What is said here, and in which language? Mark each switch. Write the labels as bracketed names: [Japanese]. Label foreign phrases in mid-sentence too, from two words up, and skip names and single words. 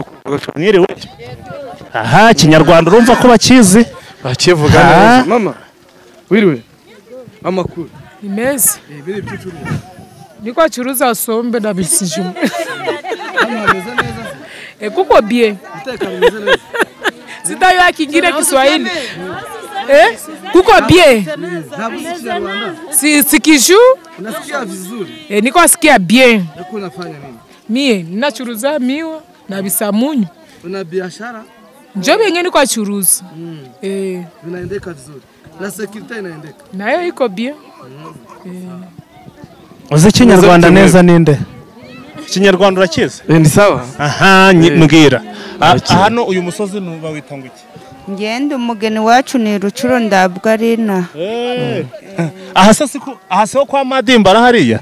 [Kinyarwanda] mwiriwe. Aha Kinyarwanda urumva ko bakizi, bakivuga neza. Mama wiriwe, amakuru ni meza. [Swahili] Niko acuruza sombe na bisijuma. Kuko bien. Sitayo akingire Kiswahili. Kuko bien. Si Kiju? Unasikia vizuri? Niko asikia bien. Yako unafanya nini? Mie ninachuruza miwa na bisamunyu. Una biashara? Njoo yenyewe niko achuruza. Vinaendeka vizuri. Na security inaendeka. Nayo iko bien. [Kinyarwanda] Uzi Kinyarwanda neza ninde? Kinyarwanda urakizi? [Swahili] Ni sawa. [Kinyarwanda] Aha mbwira. Hano uyu musozi nuba witanga iki? Ngende umugeni wacu ni Rucuro Ndabwarina. Ahase kwa Madimba arahariya?